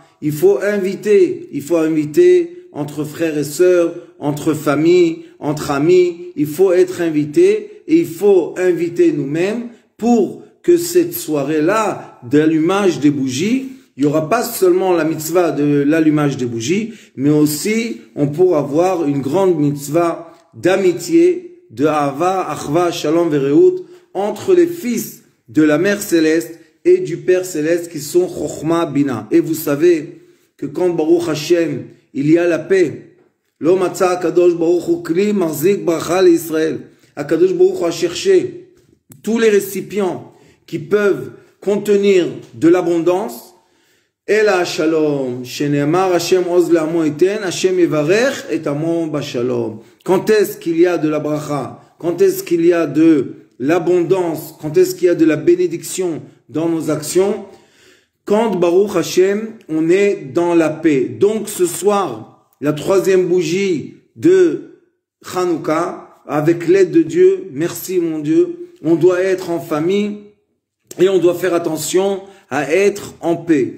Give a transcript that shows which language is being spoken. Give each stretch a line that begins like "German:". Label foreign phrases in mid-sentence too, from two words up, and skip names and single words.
French: il faut inviter entre frères et sœurs, entre familles, entre amis, il faut être invité et il faut inviter nous-mêmes pour que cette soirée-là d'allumage des bougies, il n'y aura pas seulement la mitzvah de l'allumage des bougies, mais aussi on pourra avoir une grande mitzvah d'amitié, de
Hebrew: אהבה, אחוה, שלום, ורעות,
French: entre les fils de la mère céleste et du Père céleste qui sont Chochma, Bina. Et vous savez que quand
Hebrew: ברוך השם,
French: il y a la paix,
Hebrew: לא מצא הקדוש ברוך הוא כלי מחזיק ברכה לישראל.
French: Akadosh Baruch Hu a cherché tous les récipients qui peuvent contenir de l'abondance.
Hebrew: אלא שלום, שנאמר ה' עז לעמו יתן, ה' יברך את עמו בשלום.
French: Quand est-ce qu'il y a de la bracha? Quand est-ce qu'il y a de l'abondance? Quand est-ce qu'il y a de la bénédiction dans nos actions? Quand
Hebrew: ברוך השם,
French: on est dans la paix. Donc ce soir, la troisième bougie de Hanouka, avec l'aide de Dieu, merci mon Dieu, on doit être en famille et on doit faire attention à être en paix.